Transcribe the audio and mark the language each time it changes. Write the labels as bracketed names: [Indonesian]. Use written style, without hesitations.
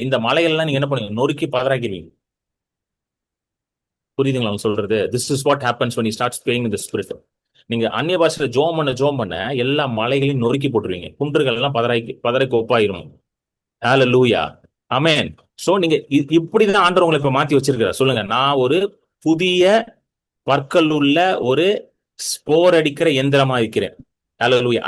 [Tamil] இந்த மலைகள் எல்லாம் நீங்க என்ன பண்ணுவீங்க, நொறுக்கி பதறாக்கிடுவீங்க. புரியுதுங்களா அவங்க சொல்றது? [English] This is what happens when you start praying in the spirit. [Tamil] நீங்க அந்நிய பாஷையில ஜோம் பண்ண எல்லா மலைகளையும் நொறுக்கி போட்டுருவீங்க. குன்றுகள் எல்லாம் பதறக்கு ஒப்பாயிரும். ஹல்லேலூயா. ஆமென். சோ நீங்க இப்படிதான் ஆண்டவர் உங்களை இப்ப மாத்தி வச்சிருக்கிறார். சொல்லுங்க, நான் ஒரு புதிய பற்கள் உள்ள ஒரு ஸ்போர் அடிக்கிற எந்திரமா இருக்கிறேன். ஹல்லேலூயா.